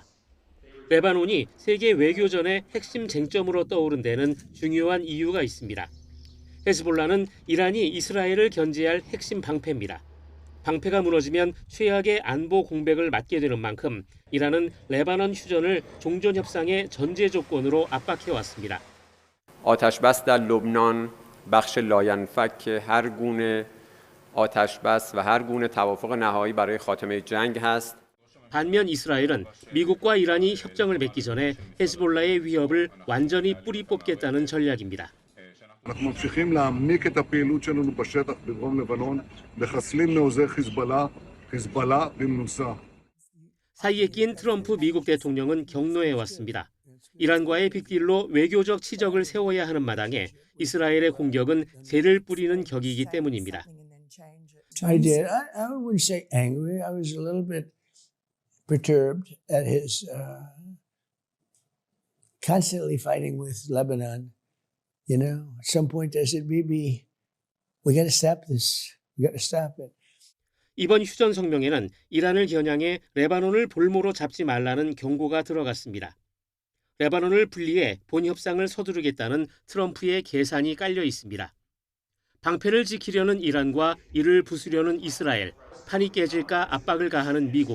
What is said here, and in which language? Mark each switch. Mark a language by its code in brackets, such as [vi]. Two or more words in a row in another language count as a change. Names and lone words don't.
[ko] 레바논이 세계 외교전의 핵심 쟁점으로 떠오른 데는 중요한 이유가 있습니다. 헤즈볼라는 이란이 이스라엘을 견제할 핵심 방패입니다. 방패가 무너지면 최악의 안보 공백을 맞게 되는 만큼 이란은 레바논 휴전을 종전 협상의 전제 조건으로 압박해왔습니다. [fa] آتش‌بس در لبنان بخش لاینفک هر گونه آتش‌بس و هر گونه توافق نهایی برای خاتمه جنگ است. [ko] 반면 이스라엘은 미국과 이란이 협정을 맺기 전에 헤즈볼라의 위협을 완전히 뿌리 뽑겠다는 전략입니다. [he] אנחנו ממשיכים להעמיק את הפעילות שלנו בשטח בדרום לבנון, מחסלים מעוזי חיזבאללה במנוסה. [ko] 사이에 낀 트럼프 미국 대통령은 격노해 왔습니다. 이란과의 빅딜로 외교적 치적을 세워야 하는 마당에 이스라엘의 공격은 재를 뿌리는 격이기 때문입니다. [en] I did. I wouldn't say angry. I was a little bit perturbed at his constantly fighting with Lebanon. You know, at some point I said, "Bibi, we got to stop this. We got to stop it." [ko] 이번 휴전 성명에는 이란을 겨냥해 레바논을 볼모로 잡지 말라는 경고가 들어갔습니다. 레바논을 분리해 본 협상을 서두르겠다는 트럼프의 계산이 깔려 있습니다. 방패를 지키려는 이란과 이를 부수려는 이스라엘, 판이 깨질까 압박을 가하는 미국.